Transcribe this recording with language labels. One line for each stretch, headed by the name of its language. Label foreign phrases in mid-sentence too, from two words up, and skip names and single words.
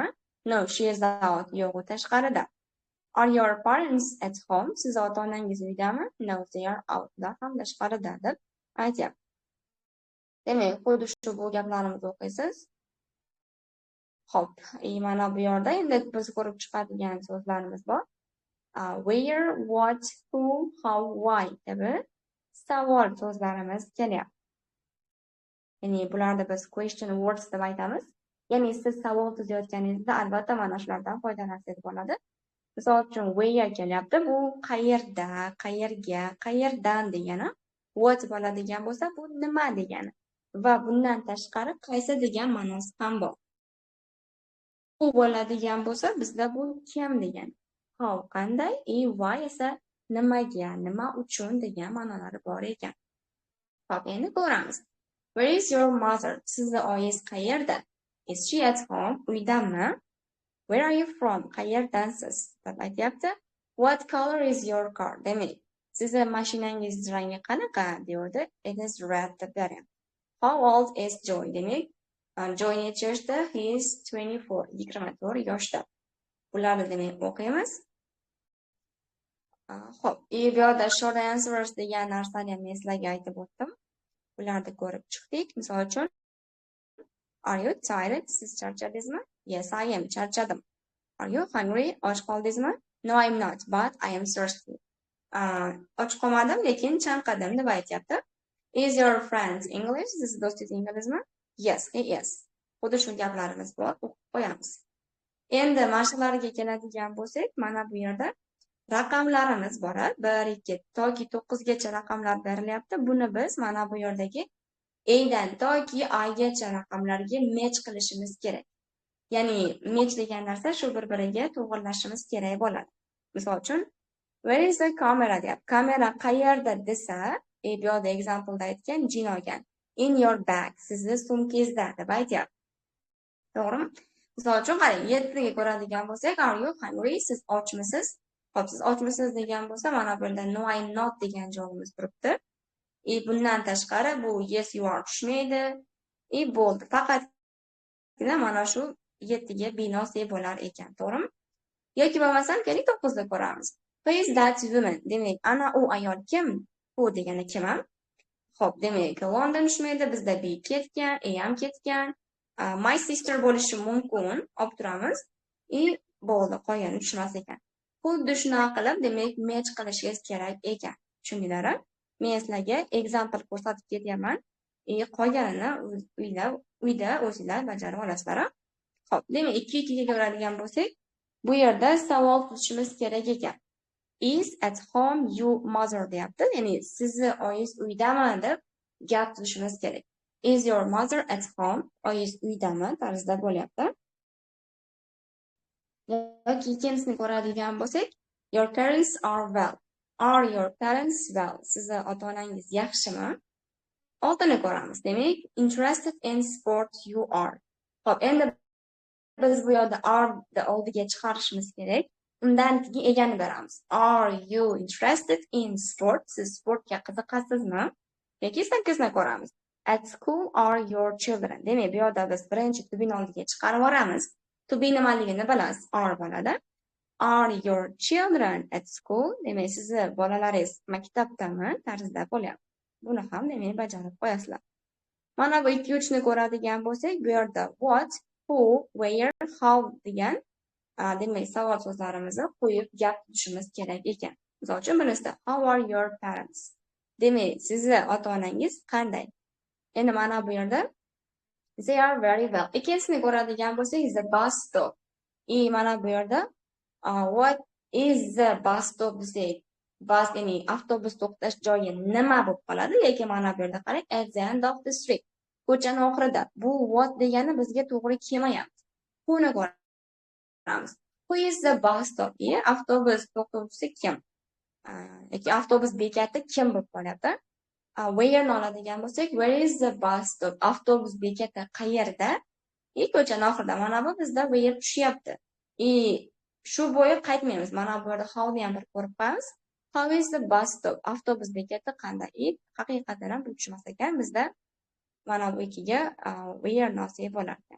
English: No, she is out.
Uzbek: Yo'q, u tashqarida.
English: Are your parents at home?
Uzbek: Siz ota-onangiz uydami?
English: No, they are out.
Uzbek: Ular ham tashqarida deb aytyapti. Demak, xuddi shu bu gaplarimizni o'qiysiz. Xo'p, mana bu yerda endi biz ko'rib chiqadigan so'zlarimiz bor.
English: Where, what, who, how, why
Uzbek: kabi savol so'zlarimiz kelyapti. Ya'ni bularni biz
English: question words
Uzbek: deb aytamiz. Ya'ni siz savol tuzayotganingizda albatta mana shulardan foydalansangiz bo'ladi. Misol uchun where kelyapti, bu qayerda, qayerga, qayerdan degani. What bo'ladigan bo'lsa, bu nima degani. Va bundan tashqari qaysi degan ma'nosi ham bor. Who bo'ladigan bo'lsa, bizda bu kim degani. How qanday, why esa nimaga, nima uchun degan ma'nolari bor ekan. Xo'p, endi ko'ramiz.
English: Where is your mother?
Uzbek: Sizni oyingiz qayerda?
English: Is she at home? Uydami? Where are you from?
Uzbek: Qayerdansiz? Deb aytyapti.
English: What color is your car?
Uzbek: Demak, sizni mashinangiz rangi qanaqa? Deydi.
English: It is red
Uzbek: deb beryapti.
English: How old is Joy?
Uzbek: Demak, Joy necha yoshda?
English: He is 24.
Uzbek: 24 yoshda. Bularni demak o'qiymiz. Xo'p, bu yerda
English: short answers
Uzbek: degan narsani ham men sizlarga aytib o'tdim. Bularni ko'rib chiqdik. Misol uchun,
English: are you tired?
Uzbek: Siz charchadingizmi?
English: Yes, I am. Charchadim. Are you hungry?
Uzbek: Och qoldingizmi?
English: No, I'm not, but I am thirsty.
Uzbek: Och qolmadim, lekin chanqadim deb aytyapti.
English: Is your friend English?
Uzbek: Siz do'stingiz inglizmi?
English: Yes, he is.
Uzbek: Xuddi shu gaplarimiz bor, o'qib qo'yamiz. Endi mashqlarga keladigan bo'lsak, mana bu yerda raqamlarimiz bor. 1, 2 toki 9 gacha raqamlar berilyapti. Buni biz mana bu yerdagi Adan toki Agacha raqamlarga match qilishimiz kerak. Ya'ni match degan narsa shu bir-biriga to'g'rilashimiz kerak bo'ladi. Misol uchun,
English: where is the camera deyapti.
Uzbek: Kamera qayerda desa, bu yerda example-da aytgan jin olgan.
English: In your bag,
Uzbek: sizni sumkangizda deb aytyapti. To'g'rimi? Misol uchun qarang, 7 ga ko'radigan bo'lsak,
English: are you hungry?
Uzbek: Siz ochmisiz? Xo'p, siz ochmisiz degan bo'lsa, mana bu yerda
English: no, I'm not
Uzbek: degan javobimiz turibdi. Bundan tashqari bu
English: yes you are
Uzbek: tushmaydi. Bo'ldi. Faqatgina mana shu 7 ga binosi bo'lar ekan, to'g'rimi? Yoki bo'lmasam, keling 9 da ko'ramiz.
English: Who is that woman?
Uzbek: Demak, ana u ayol kim? Who degani kim ham? Xo'p, demak, London tushmaydi, bizda be ketgan, ham ketgan.
English: My sister
Uzbek: bo'lishi mumkin, olib turamiz. Bo'ldi, qolgani tushmas ekan. Xuddi shunaqa qilib, demak, match qilishingiz kerak ekan. Tushundinglarmi? Men sizlarga example ko'rsatib ketaman. Qolganini uyda o'zingizlar bajarib olasizlar. Xo'p, demak, 2 ga ko'radigan bo'lsak, bu yerda savol qilishimiz kerak ekan.
English: Is at home you mother deyapti.
Uzbek: Ya'ni sizni oyingiz uydami deb gap qilishimiz kerak.
English: Is your mother at home?
Uzbek: Oyingiz uydami tarzda bo'lyapti. Yoki ikkinchisini ko'radigan bo'lsak,
English: your parents are well. Are your parents well?
Uzbek: Sizni ota-onangiz yaxshimi? Oltini ko'ramiz. Demak,
English: interested in sport you are.
Uzbek: Xo'p, endi biz bu yerda are da oldiga chiqarishimiz kerak. Undan keyin egani beramiz.
English: Are you interested in sport?
Uzbek: Siz sportga qiziqasizmi? Yoki sakkizni ko'ramiz.
English: At school are your children.
Uzbek: Demak, bu yerda biz birinchi
English: to be
Uzbek: ni oldiga chiqarib yuboramiz.
English: To be
Uzbek: nimaligini bilasiz. Are bo'ladi.
English: Are your children at school?
Uzbek: Demak, sizni bolalaringiz maktabdami tarzda bo'lyapti. Buni ham demak bajarib qo'yasizlar. Mana bu 2-3 ni ko'radigan bo'lsak, bu yerda
English: what, who, where, how
Uzbek: degan demak savol so'zlarimizni qo'yib gap tutishimiz kerak ekan. Misol uchun birinchisi
English: how are your parents?
Uzbek: Demak, sizni ota-onangiz qanday? Endi mana bu yerda
English: they are very well.
Uzbek: Ikkinchisini ko'radigan bo'lsak,
English: the bus stop.
Uzbek: Mana bu yerda
English: what is the bus stop
Uzbek: desak, bus ya'ni avtobus to'xtash joyi nima bo'lib qoladi? Lekin mana bu yerda qarang,
English: at the end of the street.
Uzbek: Ko'chaning oxirida. Bu what degani bizga to'g'ri kelmayapti. Buni ko'ramiz.
English: Who is the bus stop?
Uzbek: Avtobus to'xtovchisi kim? Yoki avtobus bekati kim bo'lib qolyapti? Where ni oladigan bo'lsak,
English: where is the bus stop?
Uzbek: Avtobus bekati qayerda? Ko'chaning oxirida. Mana bu bizda where tushyapti. Shu bo'yi qaytmaymiz. Mana bu yerda how ni ham bir ko'rib qo'yamiz.
English: How is the bus stop?
Uzbek: Avtobus bekati qanday? Haqiqatan ham bu tushmas ekan. Bizda mana bu ikkiga where ni olsak bo'lar ekan.